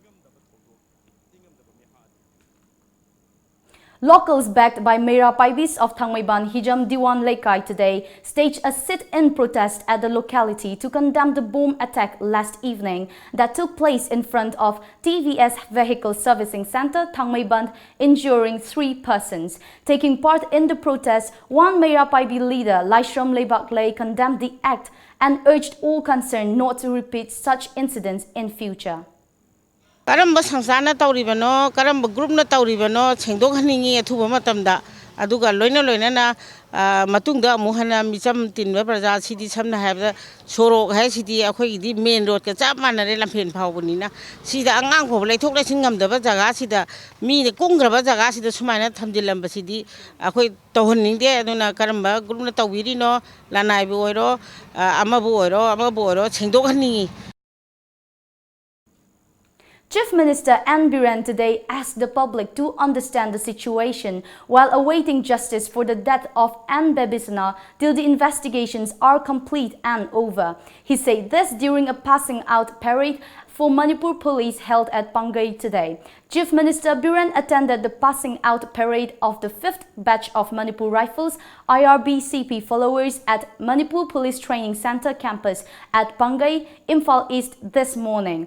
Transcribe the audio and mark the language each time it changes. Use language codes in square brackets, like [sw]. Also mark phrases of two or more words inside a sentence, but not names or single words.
[en] Locals backed by Mera Paibis of Thangmaiban Hijam Diwan Lekai today staged a sit-in protest at the locality to condemn the bomb attack last evening that took place in front of TVS Vehicle Servicing Center, Thangmaiban, injuring 3 persons. Taking part in the protest, one Mera Paibi leader, Laishram Lebaklay, condemned the act and urged all concerned not to repeat such incidents in future. [mni] Karamba sangsana tauribano, karamba group na tauribano, sengdok haningi athuba matamda, aduga loina na matungda muhana micham tinwa praja sidi samna habda sorok hai sidi akhoi di [en] main road [mni] ka chap manare lampen phawbani sida angang pho laithok lai singam da jaga sida mi ne kongraba jaga sida sumaina thamjilamba sidi akhoi tawhanning de aduna karamba group na tawiri no lanai bu oiro amabu oiro sengdok haningi. [en] Chief Minister N. Biren today asked the public to understand the situation while awaiting justice for the death of N. Babisana till the investigations are complete and over. He said this during a passing out parade for Manipur police held at Pangai today. Chief Minister Biren attended the passing out parade of the 5th batch of Manipur Rifles IRB-CP followers at Manipur Police Training Center campus at Pangai, Imphal East this morning.